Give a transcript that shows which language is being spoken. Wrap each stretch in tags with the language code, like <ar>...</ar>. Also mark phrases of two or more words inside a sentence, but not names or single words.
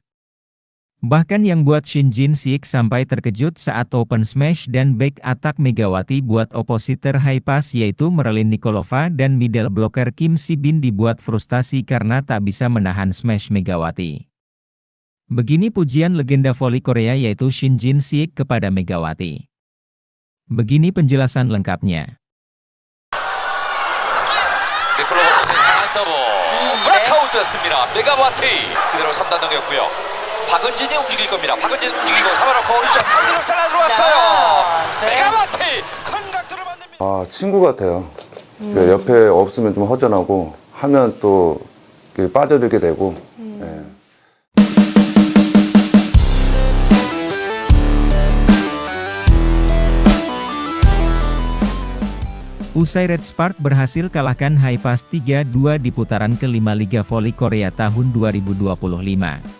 <id>Bahkan yang buat Shin Jin-sik sampai terkejut saat</id> <en>open smash</en> <id>dan</id> <en>back attack</en> <id>Megawati buat opositor Haepas yaitu Merlin Nikolova dan</id> <en>middle blocker</en> <id>Kim Si-bin dibuat frustasi karena tak bisa menahan smash Megawati. Begini pujian legenda voli Korea yaitu Shin Jin-sik kepada Megawati. Begini penjelasan lengkapnya.</id> <ko>니콜로바 선수의 강한 서브 브라카우트였습니다. 메가와티 그대로 3단 넘겼고요. 박은진이 움직일 겁니다. 박은진 움직이고 잡아놓고 오른쪽 상대로 잘라 들어왔어요. 메가와티 큰 각도를 만듭니다. 친구 같아요. 그 옆에 없으면 좀 허전하고 하면 또 빠져들게 되고. 예.</ko> <id>Usai Red Spark berhasil kalahkan Haepas 3-2 di putaran ke-5 Liga Voli Korea tahun 2025.</id>